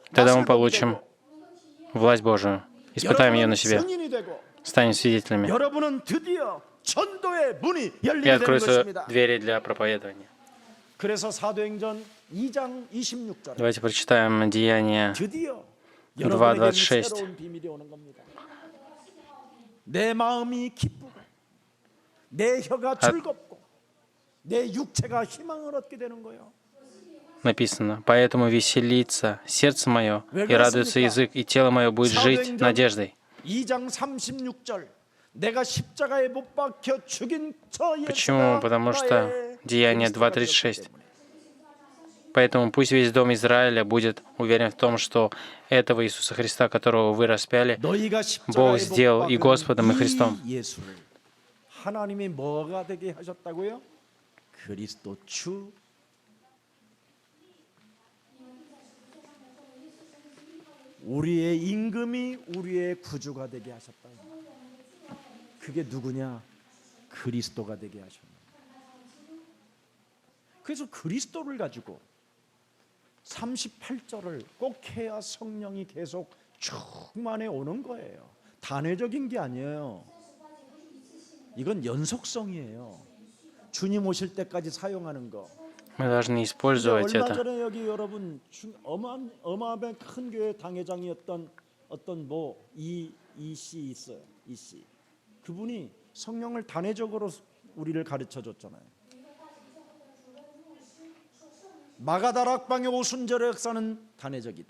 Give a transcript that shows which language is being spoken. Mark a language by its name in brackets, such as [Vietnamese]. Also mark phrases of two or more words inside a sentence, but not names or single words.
[Russian] Тогда мы [Korean] 맛을 보게 [Russian] получим [Korean] 되고 [Russian] власть Божию, испытаем ее [Korean] 여러분은 [Russian] на себе, [Korean] 증인이 되고 [Russian] станем свидетелями, [Korean] 여러분은 드디어 전도의 문이 [Russian] и [Korean] 열리게 되는 [Russian] откроются [Korean] 것입니다. [Russian] двери для проповедования. [Korean] 그래서 사도행전 2장 26절에 [Russian] Давайте прочитаем Деяния [Korean] 드디어 여러분에게는 [Russian] 2:26. [Korean] 새로운 비밀이 오는 겁니다. 내 마음이 기쁘고 내 혀가 즐겁고 내 육체가 희망을 얻게 되는 거예요. [Russian] Написано: «Поэтому веселится сердце мое, и радуется язык, и тело мое будет жить надеждой». [Korean] 2장 36절 내가 십자가에 못 박혀 죽인 저 [Russian] Почему? [Korean] 예수가 [Russian] Потому что [Korean] 나의 [Russian] Деяние [Korean] 그리스도가 [Russian] 2:36. [Korean] 되었기 때문에. [Russian] Поэтому пусть весь дом Израиля будет уверен в том, что этого Иисуса Христа, которого вы распяли, [Korean] 너희가 [Russian] Бог [Korean] 십자가에 [Russian] сделал [Korean] 못 [Russian] и Господом, и [Korean] 박은 [Russian] Христом. [Korean] 이 예수를 하나님이 뭐가 되게 하셨다고요? 그리스도 주 우리의 임금이 우리의 구주가 되게 하셨다. 그게 누구냐? 그리스도가 되게 하셨다. 그래서 그리스도를 가지고 38절을 꼭 해야 성령이 계속 충만해 오는 거예요. 단회적인 게 아니에요. 이건 연속성이에요. 주님 오실 때까지 사용하는 거. [Russian] Мы должны использовать [Korean] 얼마 [Russian] это. [Korean] 전에 여기 여러분 어마어마한 큰 교회 당회장이었던 어떤 뭐 이씨 있어요. 이씨. 그분이 성령을 단회적으로 우리를 가르쳐 줬잖아요. 마가다락방의 오순절의 역사는 단회적이다.